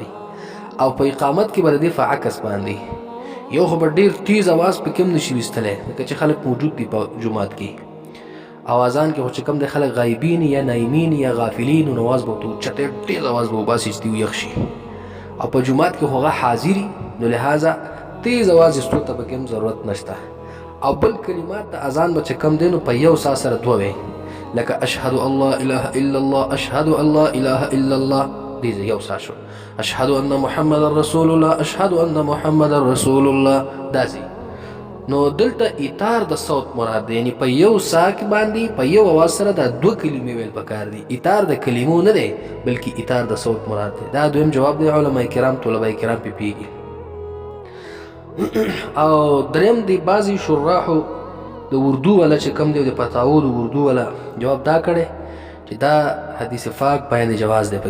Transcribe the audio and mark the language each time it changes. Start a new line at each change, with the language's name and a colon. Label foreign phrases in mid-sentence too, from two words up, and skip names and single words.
Pashto: او په اقامت کې به د دې په عکس باندې یو خو به ډېر تیز اواز پکې هم نشي ویستلی لکه چې خلک موجود دي په جومات کې، او اذان کې خو چې کوم دی خلک غایبین یا نایمین یا غافلین نو اواز به ورته اوچت تیز اواز به وباسي چې یخ شي، او په جومات کې خو هغه حاضري نو لهذا تیز اواز ایستو ته پکې هم ضرورت نشته. او بل کلمات د اذان به چې کوم دی نو په یو سا سره دوه وی لکه
Arabic: اشهد ان لا اله الا الله، اشهد ان لا اله الا الله،
Pashto: دې یو سا شو.
Arabic: اشهد ان محمد رسول الله، اشهد ان محمد رسول الله،
Pashto: داسې. نو دلته اطار د صوت مراد دی، یعنی په یو سا کې باندې په یو اواز سره دا دوه کلمې ویل پکار دي. اطار د کلمو نه دی بلکې اطار د صوت مراد دی. دا دویم جواب دی علما کرام طلبه کرام پې پیږي. او دریم دی بعضې شراحو د اردو والا چې کوم دی د فتاوو د اردو والا جواب دا کړی چې دا حدیث پاک بیان جواز دی.